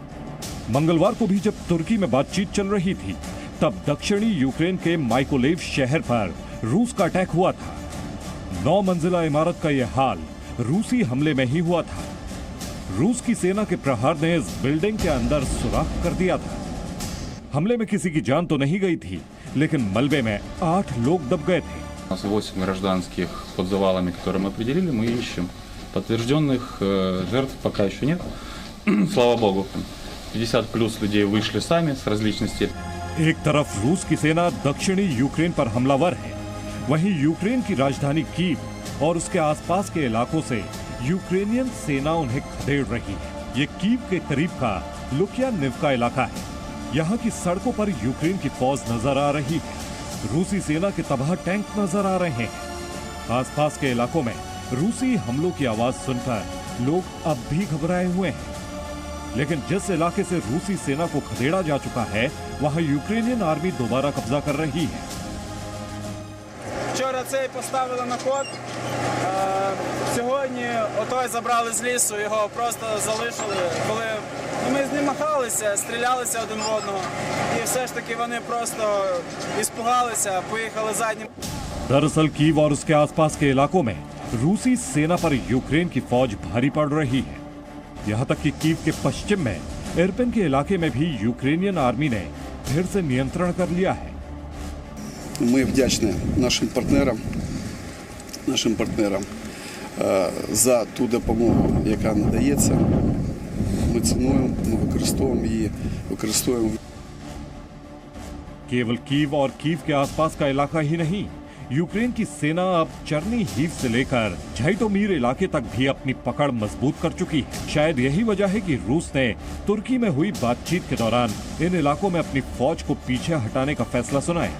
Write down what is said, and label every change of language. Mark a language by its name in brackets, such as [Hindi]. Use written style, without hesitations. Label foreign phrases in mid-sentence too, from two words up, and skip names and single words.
[Hindi] मंगलवार को भी जब तुर्की में बातचीत चल रही थी, तब दक्षिणी यूक्रेन के माइकोलेव शहर पर रूस का अटैक हुआ था। 9 मंजिला इमारत का यह हाल रूसी हमले में ही हुआ था। रूस की सेना के प्रहार ने इस बिल्डिंग के अंदर सुराख कर दिया था। हमले में किसी की जान तो नहीं गई थी, लेकिन मलबे में 8 लोग दब गए थे। [Russian] У нас 8 гражданских под завалами, которые мы определили, мы ищем. Подтвержденных жертв пока еще нет. Слава богу. 50 плюс людей вышли сами с различных степеней. [Hindi] एक तरफ रूस की सेना दक्षिणी यूक्रेन पर हमलावर है, वहीं यूक्रेन की राजधानी कीव और उसके आसपास के इलाकों से यूक्रेनियन सेना उन्हें खदेड़ रही है। ये कीव के करीब का लुकियानिव्का इलाका है। यहाँ की सड़कों पर यूक्रेन की फौज नजर आ रही है। रूसी सेना के तबाह टैंक नजर आ रहे हैं। आसपास के इलाकों में रूसी हमलों की आवाज सुनकर लोग अब भी घबराए हुए हैं। लेकिन जिस इलाके से रूसी सेना को खदेड़ा जा चुका है, वहां यूक्रेनियन आर्मी दोबारा कब्जा कर रही है। [Ukrainian] Вчора цей поставили на ход. Сьогодні отой забрали з лісу, його просто залишили. Коли ми з ним махалися, стрілялися один в одного, і все ж таки вони просто іспугалися, поїхали заднім. [Hindi] दरअसल कीव और उसके आसपास के इलाकों में रूसी सेना पर यूक्रेन की फौज भारी पड़ रही है। यहाँ तक कि कीव के पश्चिम में इरपिन के इलाके में भी यूक्रेनियन आर्मी ने फिर से नियंत्रण कर लिया है। [Ukrainian] Ми вдячні нашим партнерам за ту допомогу, яка надається. Ми цінуємо, ми використовуємо її, використовуємо. [Hindi] केवल कीव और कीव के आसपास का इलाका ही नहीं, यूक्रेन की सेना अब चरनी हीव से लेकर झैटोमीर इलाके तक भी अपनी पकड़ मजबूत कर चुकी है। शायद यही वजह है कि रूस ने तुर्की में हुई बातचीत के दौरान इन इलाकों में अपनी फौज को पीछे हटाने का फैसला सुनाया।